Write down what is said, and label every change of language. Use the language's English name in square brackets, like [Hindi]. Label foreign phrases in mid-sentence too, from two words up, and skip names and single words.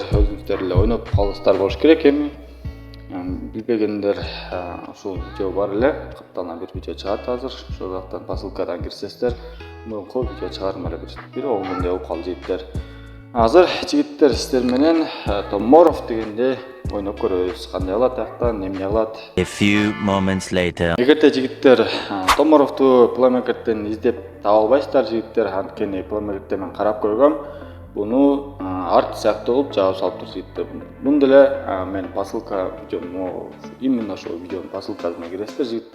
[Kyrgyz] Өзүңүздөр эле ойноп калсаңыздар болуш керек эми. Билбегендер ушул видео бар эле, капталына бир видео чыгат азыр. Ошол жактан посылкадан кирсеңиздер, мурунку видео чыгарым эле бир 10 күндөй болуп калды жигиттер. Азыр жигиттер сиздер менен Tomorrow дегенде ойноп көрөбүз. Кандай кылат тактан, эмне кылат? [English] A few moments later. [Kyrgyz] Эгерде жигиттер Tomorrow'ду Play Market'тен издеп таба албайсыздар жигиттер, анткени Play Market'те мен карап көргөм. Буну Ark сыяктуу кылып жаап салып тур жигиттер. Муну деле мен посылка видеону, именно ошол видеонун посылкасына киресиздер жигиттер.